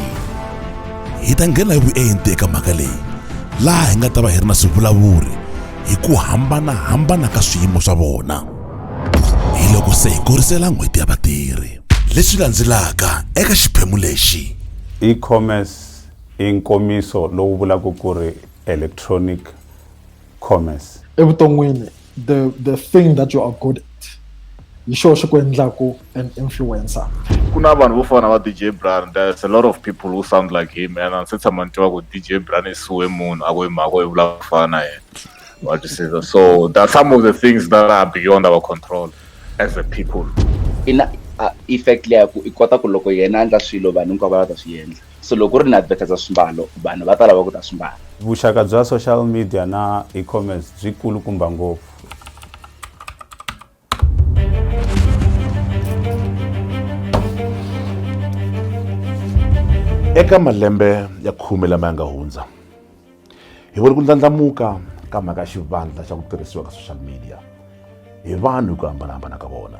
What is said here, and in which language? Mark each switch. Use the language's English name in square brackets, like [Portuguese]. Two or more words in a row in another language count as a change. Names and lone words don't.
[Tsonga] Hi ta nghena hi vuenti eka mhaka leyi, laha hi nga ta va hi ri na swivulavuri hi ku hambanahambana ka swiyimo swa vona. Hi loko se hi korisela n'hweti ya vatirhi. Leswi landzelaka eka xiphemu lexi. E-commerce i nkomiso lowu vulaka ku ri [English] electronic commerce. [Tsonga] Evuton'wini, [English] the thing that you are good at [Tsonga] hi xona xi ku endlaku [English] an influencer. [Tsonga] Kuna vanhu vo fana va DJ Brand, [English] there's a lot of people who sound like him, and [Tsonga] se tshama ni tiva ku DJ Brand i suwe munhu a ku hi mhaka yi vula ku fana na yena. [English] What you say? So there are some of the things that are beyond our control as a people. [Tsonga] Ina effect leya ku I kota ku loko yena andla swilo vanhu hinkwavo va ta swi endla. So loko ri na advertise swimbalo vanhu va ta lava ku ta swimbala. Vuxaka bya [English] social media [Tsonga] na e-commerce byi kulukumba ngopfu. Eka malembe ya 10 lama ya nga hundza, hi vone ku ndlandlamuka ka mhaka xivandla xa ku tirhisiwa ka [English] social media [Tsonga] hi vanhu ku hambanahambana ka vona.